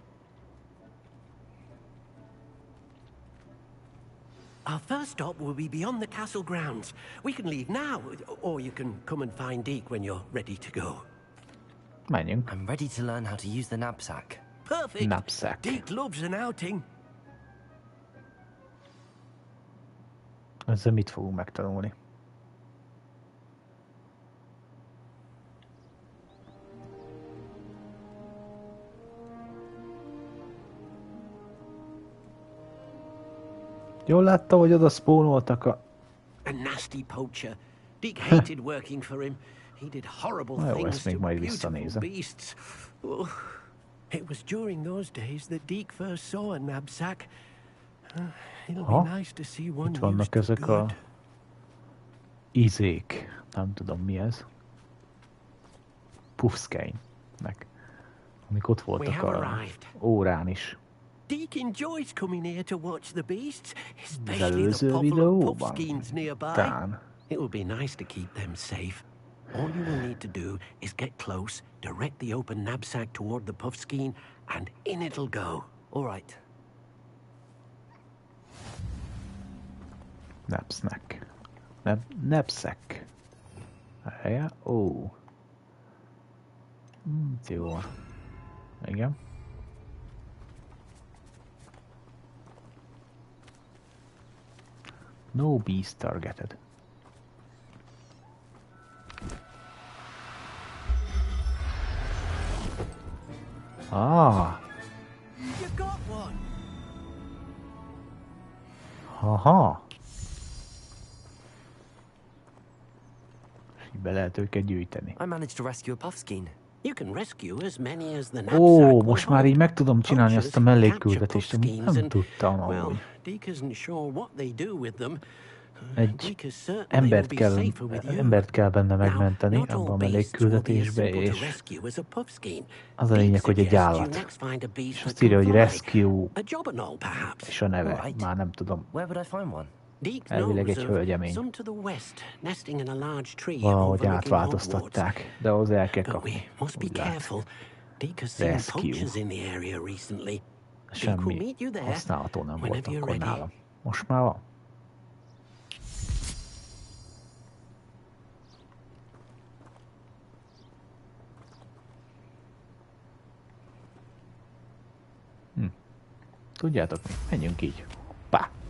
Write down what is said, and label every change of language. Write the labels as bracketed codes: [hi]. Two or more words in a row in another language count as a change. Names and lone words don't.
[en] Our first stop will be beyond the castle grounds. We can leave now, or you can come and find Deke when you're ready to go. [hu] Menjünk. [en] I'm ready to learn how to use the knapsack. Perfect. Knapsack. Deke loves an outing. [hu] Ezzel mit fogunk megtanulni? Jól láttam, hogy oda spawnoltak a... [en] A nasty poacher. Deke hated working for him. He did horrible [hu] Na jó, [en] things [hu] ezt még [en] to [hu] majd [en] beautiful [hu] visszanézem. [en] beasts. Oh, it was during those days that Deke first saw a knapsack. It'll [hu] Ha? [en] be nice to see one [hu] Itt vannak [en] used to [hu] ezek a [en] good. [hu] izék. Nem tudom mi ez. Puffskein-nek. Amik ott voltak [en] have [hu] a [en] arrived. [hu] órán is. [en] Deke enjoys coming here to watch the beasts, [hu] Az [en] especially the [hu] előző [en] popular [hu] videóban. [en] puffskeins nearby. [hu] Tán. [en] It will be nice to keep them safe. All you will need to do is get close, direct the open knapsack toward the puffskein, and in it'll go. All right. Knapsack. Knapsack. [hu] Helye? Ó. Jó. Igen. [en] No beast targeted. Ah. You got one. Aha. [hu] Így be lehet őket gyűjteni. [en] I managed to rescue a puffskein. You can rescue as many as the knapsack [hu] Ó, [en] will [hu] most már [en] hold. [hu] így meg tudom csinálni [en] Poachers [hu] azt a mellékküldetést, [en] capture [hu] amit [en] puffskeins [hu] nem [en] and, [hu] tudtam [en] well, [hu] amúgy. [en] Deke isn't sure what they do with them. [hu] Egy [en] Deke is certain they will be safer with you. [hu] embert kell benne megmenteni [en] Now, not all [hu] abban a [en] beasts will be as [hu] mellékküldetésbe, [en] simple to [hu] és [en] rescue as a puffskein. [hu] az a lényeg, hogy egy [en] Deke suggests [hu] állat. [en] you next find a beast [hu] És [en] that [hu] azt írja, [en] can [hu] hogy [en] fly. rescue, A jobberknoll, perhaps. [hu] és a neve. [en] Alright. [hu] Már nem tudom. [en] Where would I find one? Deke [hu] Elvileg [en] knows [hu] egy [en] of [hu] hölgyemény. [en] some to the west, nesting in a large tree [hu] Valahogy overlooking Hogwarts. átváltoztatták, de ahhoz el kell [en] But we kapni. must be Úgy látszik. careful. Deke has seen Rescue. poachers in the area recently. Deke will [hu] Semmi [en] meet you there [hu] használható nem volt [en] whenever you're [hu] akkor [en] ready. [hu] nálam. Most már van. Tudjátok mi? Menjünk így. Pá!